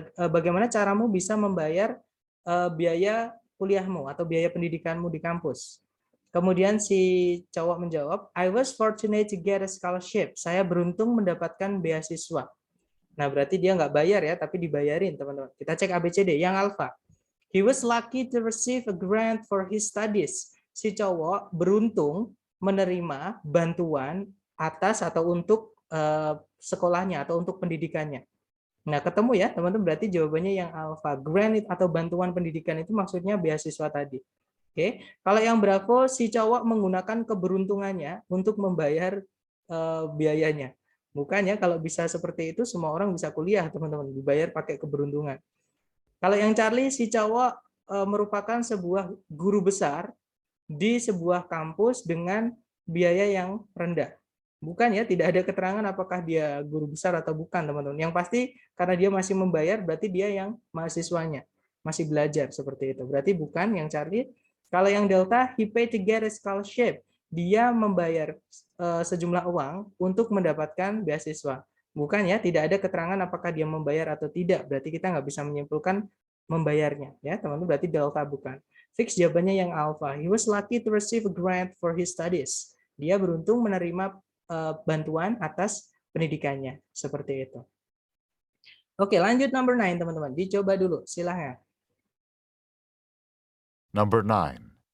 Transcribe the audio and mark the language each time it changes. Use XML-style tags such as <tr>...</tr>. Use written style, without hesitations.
<id>Bagaimana caramu bisa membayar biaya kuliahmu atau biaya pendidikanmu di kampus? Kemudian si cowok menjawab,</id> <en>I was fortunate to get a scholarship.</en> <id>Saya beruntung mendapatkan beasiswa. Nah, berarti dia nggak bayar ya, tapi dibayarin, teman-teman. Kita cek ABCD. Yang alfa.</id> <en>He was lucky to receive a grant for his studies.</en> <id>Si cowok beruntung menerima bantuan atas atau untuk sekolahnya atau untuk pendidikannya. Nah, ketemu ya, teman-teman. Berarti jawabannya yang alfa. Grant atau bantuan pendidikan itu maksudnya beasiswa tadi. Oke. Kalau yang bravo, si cowok menggunakan keberuntungannya untuk membayar biayanya. Bukannya kalau bisa seperti itu semua orang bisa kuliah, teman-teman, dibayar pakai keberuntungan. Kalau yang Charlie, si cowok merupakan sebuah guru besar di sebuah kampus dengan biaya yang rendah. Bukan ya, tidak ada keterangan apakah dia guru besar atau bukan, teman-teman. Yang pasti karena dia masih membayar, berarti dia yang mahasiswanya, masih belajar seperti itu. Berarti bukan yang Charlie. Kalau yang Delta,</id> <en>he paid to get a scholarship.</en> <id>Dia membayar sejumlah uang untuk mendapatkan beasiswa. Bukan ya, tidak ada keterangan apakah dia membayar atau tidak. Berarti kita nggak bisa menyimpulkan membayarnya. Ya, teman-teman, berarti Delta bukan. Fix jawabannya yang alpha.</id> <en>He was lucky to receive a grant for his studies.</en> <id>Dia beruntung menerima bantuan atas pendidikannya. Seperti itu. Oke, lanjut number 9, teman-teman. Dicoba dulu, silahkan.</id> <en>Number 9.</en>